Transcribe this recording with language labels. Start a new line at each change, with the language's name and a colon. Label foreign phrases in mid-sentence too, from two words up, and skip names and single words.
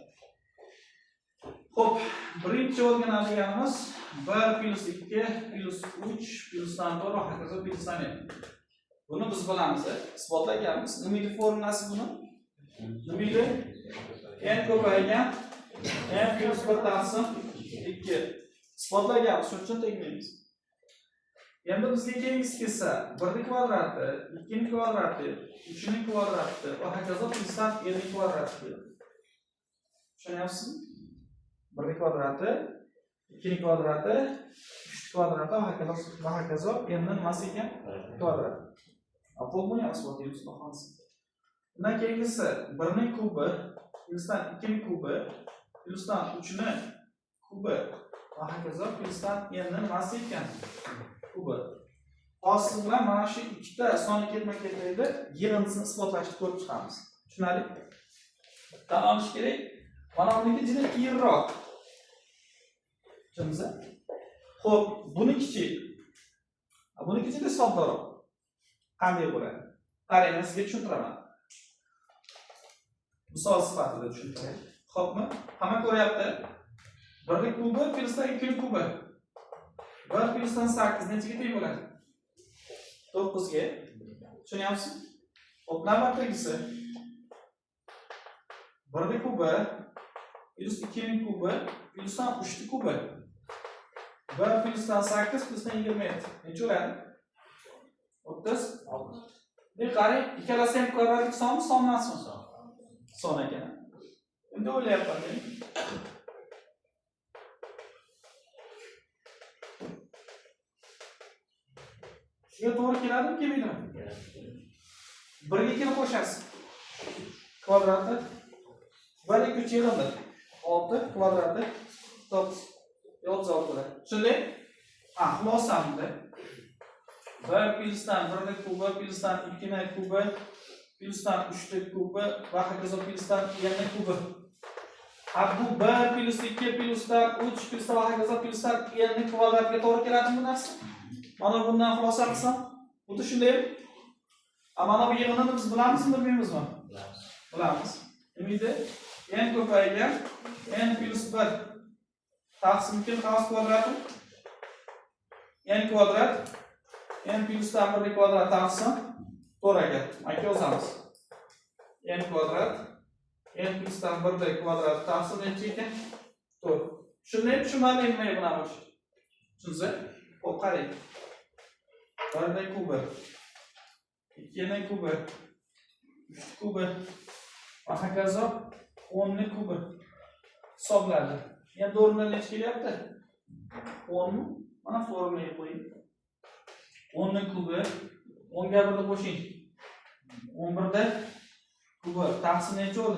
Uzbek: Xo'p, birinchi o'rganadiganimiz 1 plus 2 plus 3 plusdan 4 va hokazo plusdan n. Buni biz bilamiz, isbotlaganmiz. Nima edi formulasi buni? Nima edi? N ko'paygan n plus 1 taqsim 2. Isbotlaganmiz, shuning uchun tegmaymiz. Endi bizga keyingisi kelsa, 1 ning kvadrati, 2 ning kvadrati, 3 ning kvadrati va hokazo plusdan n ning kvadrati keladi. Tushunyapsizmi? 1 ning kvadrati, 2 ning kvadrati, 3 kvadrati va hokazo n nimasi ekan? Kvadrat. Xo'p, buni ham isbotlaymiz xolos. Undan keyingisi 1 ning kubi plyusdan 2 ning kubi plyusdan 3 ning kubi va hokazo plyusdan n nimasi ekan? Kubi. Hozir bilan mana shu ikkita sonni ketma-ketlikda yig'indisini isbotlashni ko'rib chiqamiz. Tushunarli? Tan olish kerak. Mana buniki juda qiyinroq. Tushundingizmi? Xo'p, bunikichi. Buniki juda soddaroq. Qanday bo'ladi? Qarang, men sizga tushuntiraman. Misol sifatida tushuntiray. Xo'pmi? Hamma ko'ryapti. 1 ning kubi plyusdan 2 ning kubi. 1 plyusdan 8 nechaga teng bo'ladi? 9 ga. Tushunyapsizmi? Xo'p, navbatdagisi 1 ning kubi plus 2 ning kubi plyusdan 3 ning kubi. 1 plyusdan 8 plyusdan 27. Necha bo'ladi? 36. Deb qarang, ikkalasi ham kvadratik sonmi, son emasmi? Son ekan. Endi o'ylayapman men. Shunga to'g'ri keladimi, kelmaydimi? 1 ga 2 ni qo'shasiz. Kvadrati 1 2 3 yig'indi. 6 kvadrati 9 36 bo'ladi. Tushundingmi? Xulosamda 1 plyusdan 1 ning kubi plyusdan 2 ning kubi plyusdan 3 ning kubi va hokazo plyusdan n ning kubi. Bu 1 plus 2 plyusdan 3 plyusdan va hokazo plyusdan n ning kvadratiga to'g'ri keladimi bu narsa? Mana bundan xulosa qilsam, xuddi shundaymi? Mana bu yig'inini biz bilamizmi, bilmaymizmi? Bilamiz. Nima edi? N ko'paygan n plus 1 taqsim 2 qavs kvadrati n kvadrat n plyusdan 1 kvadrat taqsim 4 ga. Mana yozamiz. N kvadrat n plyusdan 1 kvadrat taqsim necha ekan? 4. Shunday tushunmadingmi nima bilan bo'lish? Tushunsa? Xo'p, qarang. 1 ning kubi 2 ning kubi 3 kubi va hokazo 10 ning kubi hisobladi. Endi o'rnidan necha kelyapti? 10 mi? Mana formulaga qo'ying. 10 ning kubi 10 ga 1 ni qo'shing. 11 da kubi taqsim necha bo'ldi?